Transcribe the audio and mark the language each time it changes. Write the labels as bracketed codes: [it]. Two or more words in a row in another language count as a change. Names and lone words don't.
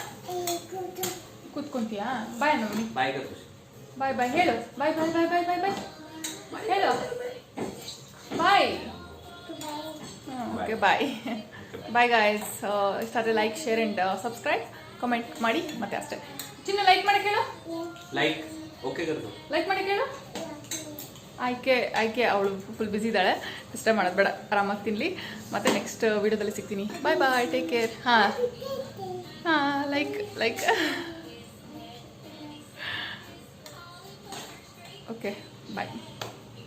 [kn] ಕೂತ್ಕೊಂತೀಯಾ? ಬಾಯ್ ಅಣ್ಣ. [en] bye bye [kn] ಹೇಳು. [en] bye bye bye bye bye bye [kn] ಹೇಳು. ಬಾಯ್. [en] okay bye bye guys. [kn] ಇಷ್ಟ ಆದರೆ [en] like, share and subscribe, [kn] ಕಮೆಂಟ್ ಮಾಡಿ. ಮತ್ತೆ ಅಷ್ಟೇ. ಚಿನ್ನ ಲೈಕ್ ಮಾಡಕ್ಕೆ ಹೇಳು. [en] like okay [hi] कर दो. [kn] ಲೈಕ್ ಮಾಡಕ್ಕೆ ಹೇಳು. ಆಯ್ಕೆ ಅವಳು [en] full busy [kn] ಇದ್ದಾಳೆ, ಡಿಸ್ಟರ್ಬ್ ಮಾಡೋದು ಬೇಡ, ಆರಾಮಾಗಿ ತಿನ್ನಲಿ. ಮತ್ತು ನೆಕ್ಸ್ಟ್ ವೀಡಿಯೋದಲ್ಲಿ ಸಿಗ್ತೀನಿ. [en] bye take care. [kn] ಹಾಂ [en] like okay bye.